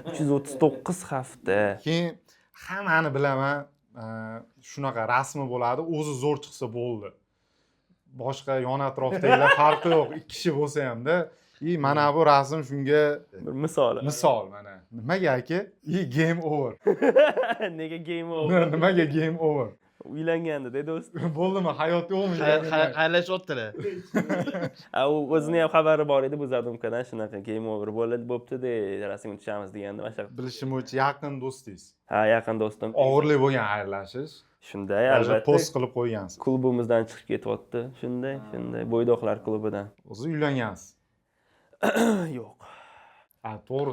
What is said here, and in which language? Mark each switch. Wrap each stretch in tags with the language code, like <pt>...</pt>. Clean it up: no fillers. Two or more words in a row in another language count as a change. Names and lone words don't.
<uz>339 hafta. Keyin hammani bilaman, shunaqa rasmi bo'ladi, o'zi zo'r chiqsa bo'ldi. Boshqa yon atrofdagilar farqi yo'q, ikki kishi bo'lsa ham-da, mana bu rasm shunga Bir misol. misol mana. Nimaga aka?</uz> <en>Game over. Nega game over? Nimaga game over?</en> <uz>Uylanganda do'st. Bo'ldimi, hayot yo'qmi? Xayrlashyaptilar. U o'zini ham xabari bor edi bu zadumkadan shunaqa</uz> <en>game over</en> <uz>bo'pti-de, rasmga tushamiz deganda mana shu. Bilishim bo'yicha yaqin do'stingiz. Ha, yaqin do'stim. Og'irlik bo'lgan xayrlashish. Shunday, Albatta albatta. post qilib qo'ygansiz. Klubimizdan chiqib ketyapti. Shunday, bo'ydoqlar klubidan. O'zi uylangansiz. Yo'q. Ha, to'g'ri.</uz>